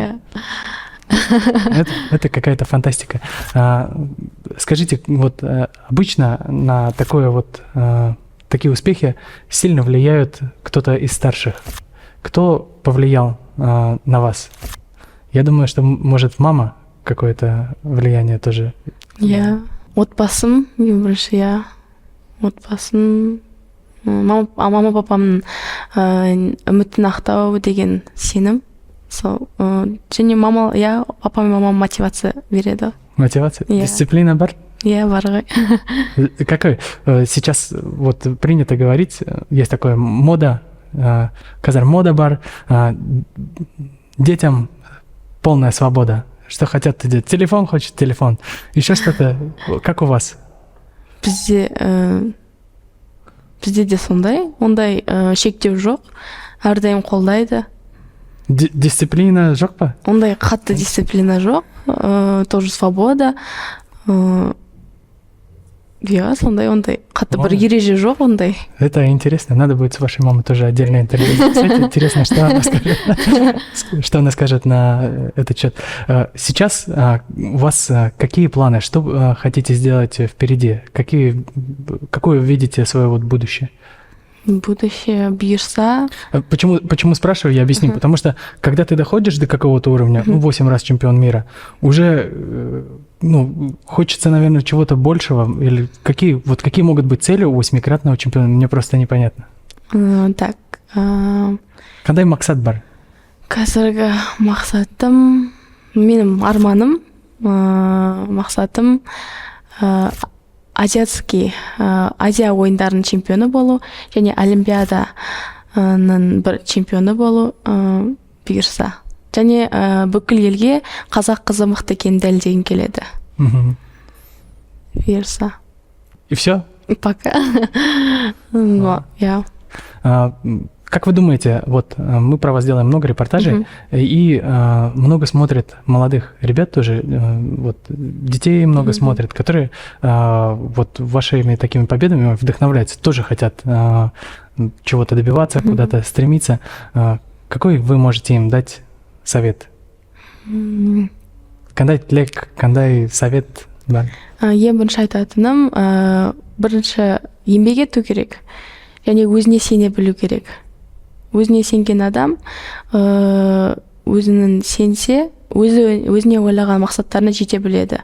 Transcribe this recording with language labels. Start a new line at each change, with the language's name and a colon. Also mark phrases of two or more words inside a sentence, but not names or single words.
Russian: Это какая-то фантастика. Скажите, вот обычно на такие успехи сильно влияют кто-то из старших. Кто повлиял на вас? Я думаю, что может мама какое-то влияние тоже.
Kazakh: Отбасым, ең бірінші, отбасым. Мама папамның үмітін ақтау деген сенім. Және папа мен мамам мотивация береді. Мотивация? Дисциплина бар? Бар ғой.
Russian: Какой? Сейчас вот принято говорить, есть такое мода,
Kazakh: казар мода бар,
Russian: детям полная свобода. Что хотят делать? Телефон хочет, телефон. Еще что-то. Как у вас?
Kazakh: Бізде де ондай шектеу жоқ. Әрдайым қолдайды. Дисциплина жоқ па? Ондай қатты дисциплина жоқ.
Russian: Тоже свобода.
Kazakh: Ондай қатты бір ереже жоқ ондай.
Russian: Это интересно. Надо будет с вашей мамой тоже отдельное интервью записать. Интересно, что она скажет на этот счет. Сейчас у вас какие планы? Что хотите сделать впереди? Какое видите свое будущее? Будущее бьешься. Почему спрашиваю, я объясню. Потому что, когда ты доходишь до какого-то уровня, 8 раз чемпион мира, уже хочется, наверное, чего-то большего. Или какие могут быть цели у 8-кратного чемпиона? Мне просто непонятно. Так.
Kazakh: Қандай мақсат бар? Қазіргі мақсатым, менің арманым, мақсатым Азия ойындарының чемпионы болу, және Олимпиаданың бір чемпионы болу бұйырса. Және бүкіл елге қазақ қызы мықты екенін дәлелдегім келеді. Бұйырса.
Russian: И все? Пока. Как вы думаете, вот мы про вас делаем много репортажей, и много смотрят молодых ребят тоже, вот детей много смотрят, которые вот вашими такими победами вдохновляются, тоже хотят чего-то добиваться, куда-то стремиться. Какой вы можете им дать совет?
Kazakh: Қандай тілек, қандай совет бар? Ең бірінші айтатыным, бірінші еңбек ету керек, және өзіне сене білу керек. Өзіне сенген адам өзінің сенсе, өзіне ойлаған мақсаттарына жете біледі.